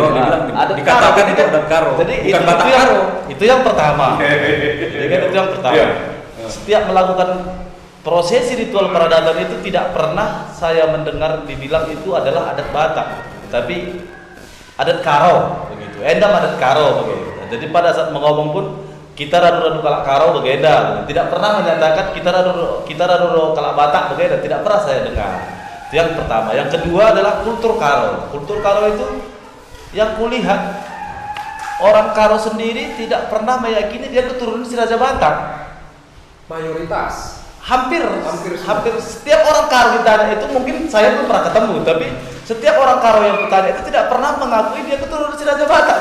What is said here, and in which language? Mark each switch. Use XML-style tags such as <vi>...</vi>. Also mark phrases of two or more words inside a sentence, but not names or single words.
<id>Dikatakan itu adat Karo. Jadi bukan Batak Karo. Itu yang pertama. Jadi kan itu yang pertama. Setiap melakukan prosesi ritual peradatan itu tidak pernah saya mendengar dibilang itu adalah adat Batak, tapi adat Karo begitu. Endam adat Karo begitu. Jadi pada saat mengomong pun kita</id> <btx>radu-radu kalak Karo begeda.</btx> <id>Tidak pernah menyatakan kita</id> <btx>radu kalak Batak begeda.</btx> <id>Tidak pernah saya dengar. Itu yang pertama. Yang kedua adalah kultur Karo. Kultur Karo itu yang kulihat orang Karo sendiri tidak pernah meyakini dia keturunan si Raja Batak. Mayoritas. Hampir setiap orang Karo ditanya itu, mungkin saya belum pernah ketemu, tapi setiap orang Karo yang bertanya itu tidak pernah mengakui dia keturunan si Raja Batak.</id>